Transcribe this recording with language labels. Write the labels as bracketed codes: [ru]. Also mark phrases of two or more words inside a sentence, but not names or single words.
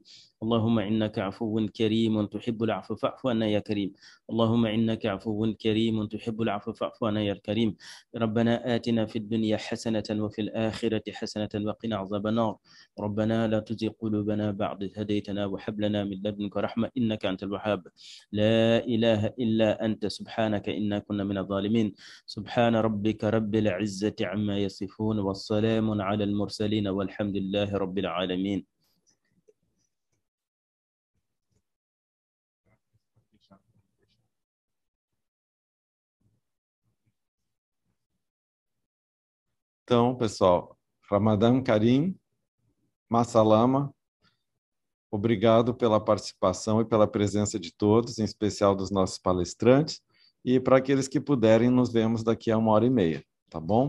[ar] اللهم إنك عفو كريم تحب العفو فاعف عنا يا كريم اللهم إنك عفو كريم تحب العفو فاعف عنا يا كريم ربنا آتنا في الدنيا حسنة وفي الآخرة حسنة وقنا عذاب النار ربنا لا تزغ قلوبنا بعد إذ هديتنا وهب لنا من لدنك رحمة إنك أنت الوهاب لا إله إلا أنت سبحانك إنا كنا من الظالمين سبحان ربك رب العزة عما يصفون والسلام على المرسلين والحمد لله رب العالمين. [pt] Então, pessoal, [ar] رمضان كريم، مع السلامة, [pt] obrigado pela participação e pela presença de todos, em especial dos nossos palestrantes, e para aqueles que puderem, nos vemos daqui a 1h30, tá bom?